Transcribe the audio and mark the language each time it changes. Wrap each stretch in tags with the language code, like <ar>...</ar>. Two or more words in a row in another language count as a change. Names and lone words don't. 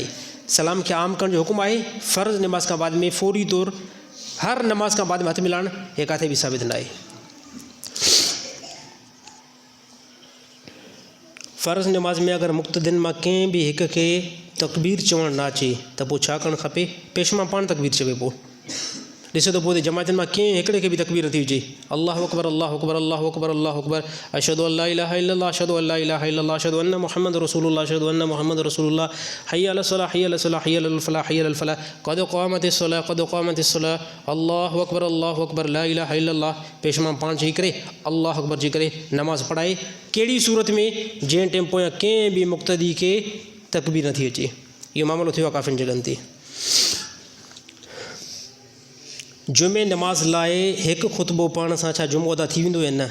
<sd>सलाम खे आम करण जो हुकुम आहे, फ़र्ज़ नमाज़ खां बाद में फौरी तौरु हर नमाज़ खां बाद में हथु मिलाइणु, हे किथे बि साबित न आहे। फ़र्ज़ नमाज़ में अगरि मुक़्तदिन मां कंहिं बि हिक खे तकबीर चवणु न अचे त पोइ छा करणु खपे? पेशमाम पाण तकबीर चवे। पोइ ॾिसो त पोइ जमातनि मां कंहिं हिकिड़े खे बि तकबीर नथी हुजे,</sd> <ar>الله أكبر الله أكبر الله أكبر الله أكبر أشهد أن لا إله إلا الله أشهد أن لا إله إلا الله أشهد أن محمد رسول الله أشهد أن محمد رسول الله حي على الصلاة حي على الصلاة حي على الفلاح حي على الفلاح قد قامت الصلاة قد قامت الصلاة الله أكبر لا إله إلا الله.</ar> <sd>पेशमाम पाण चई करे</sd> <ar>الله أكبر</ar> <sd>चई करे नमाज़ पढ़ाए। कहिड़ी सूरत में? जंहिं टाइम पोयां कंहिं बि मुक़्तदी खे तकबीर नथी अचे। इहो मामिलो थियो आहे काफ़िनि जॻहनि ते। जुमे नमाज़ लाइ हिकु ख़ुतबो पढ़ण सां छा जुमो अदा थी वेंदो या न?</sd>